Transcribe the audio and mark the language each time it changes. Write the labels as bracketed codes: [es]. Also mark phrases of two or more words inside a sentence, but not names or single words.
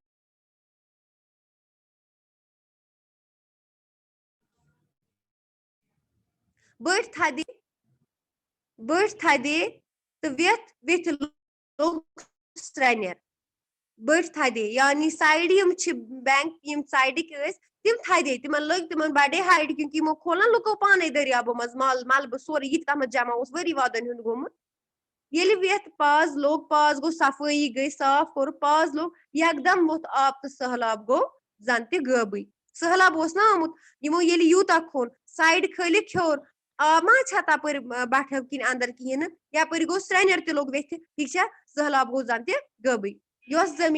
[ks] بٔٹھۍ تھدے تہٕ ویٚتھِ لوٚگ سرٛنٮ۪ر بٔٹھۍ تھدے یعنی سایڈٕ یِم چھِ بینک یِم سایڈٕکۍ ٲسۍ تِم تھدے تِمن لٔگۍ تِمن بڑے ہایٹ کیونکہِ یِمو کھول نا لُکو پانے دٔریابو منٛز ملبہٕ سورُے یہِ تہِ تتھ منٛز جمع اوس ؤری وادن ہُنٛد گوٚمُت ییٚلہِ ویٚتھ پاز لوٚگ پاز گوٚو صفٲیی گٔے صاف کوٚرُکھ پاز لوٚگ یکدم ووٚتھ آب تہٕ سہلاب گوٚو زن تہِ غٲبٕے سہلاب اوس نا آمُت یِمو ییٚلہِ یوٗتاہ کھوٚن سایڈٕ کھٲلِکھ ہیوٚر آب ما چھا تپٲرۍ بٹھٮ۪و کِنۍ اندر کِہیٖنۍ نہٕ یپٲرۍ گوٚو سرٛنٮ۪ر تہِ لوٚگ ویٚتھِ ٹھیٖک چھا سہلاب گوٚو زن تہِ غٲبٕے یۄس